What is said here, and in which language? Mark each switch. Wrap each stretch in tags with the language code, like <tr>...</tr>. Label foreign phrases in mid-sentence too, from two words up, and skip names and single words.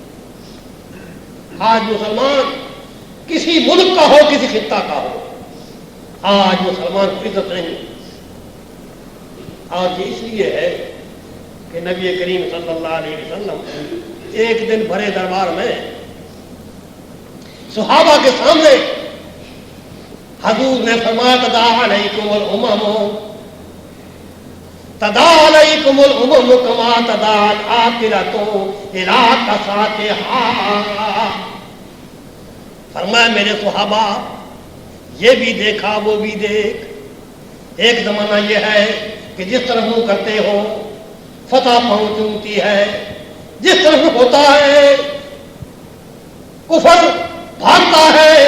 <ur>آج مسلمان کسی ملک کا ہو، کسی خطہ کا ہو، آج مسلمان کو عزت نہیں۔ اور یہ اس لیے ہے کہ نبی کریم</ur> <ar>صلی اللہ علیہ وسلم</ar> <ur>ایک دن بھرے دربار میں صحابہ کے سامنے حضور نے فرمایا</ur> <ar>تداعی علیکم الامم، تدالیکم الامم کما تدال آخرتو الی قصاتها.</ar> <ur>فرمایا میرے صحابہ یہ بھی دیکھا وہ بھی دیکھ. ایک زمانہ یہ ہے کہ جس طرف منہ کرتے ہو فتح پہنچتی ہے، جس طرف ہوتا ہے کفر بھاگتا ہے.</ur>